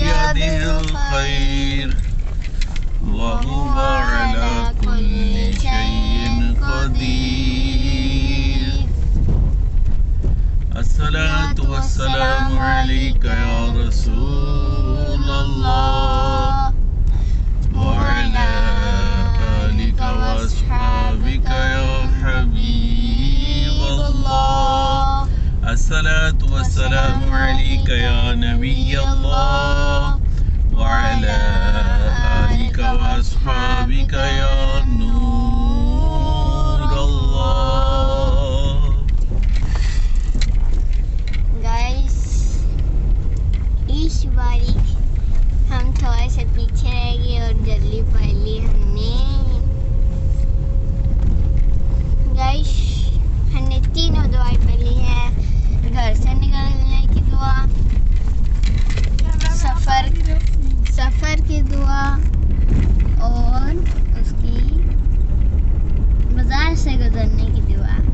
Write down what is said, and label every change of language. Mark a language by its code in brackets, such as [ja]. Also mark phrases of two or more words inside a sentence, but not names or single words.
[ar] بيده الخير وهو على كل شيء قدير. الصلاة والسلام عليك يا رسول الله وعلى آلك وأصحابك يا حبيب الله. الصلاة والسلام عليك يا نبي الله وعلى آلك وأصحابك يا نور الله. [ur] گائز اس باری ہم تھوڑے سے پیچھے رہ گئے اور جلدی پڑھ لی ہم نے. گائز ہم نے تینوں دعائیں پڑھی ہے، گھر سے نکلنے کی دعا، سفر کی دعا اور اس کی بازار سے گزرنے کی دعا.